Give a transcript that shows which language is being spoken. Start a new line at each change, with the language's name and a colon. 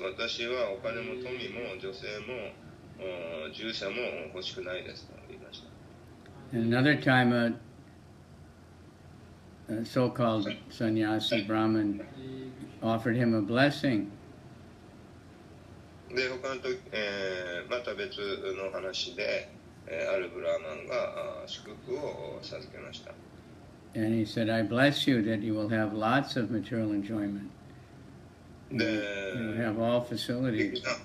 Japanese: 私はお金も富も女性も従者も欲しくないですと言いました。
English: And another time, a so-called sannyasi Brahmin offered him a blessing.
Japanese: で、他の時、また別の話で、あるブラーマンが祝福を授けました。
English: And he said, "I bless you that you will have lots of material enjoyment. You will have all facilities."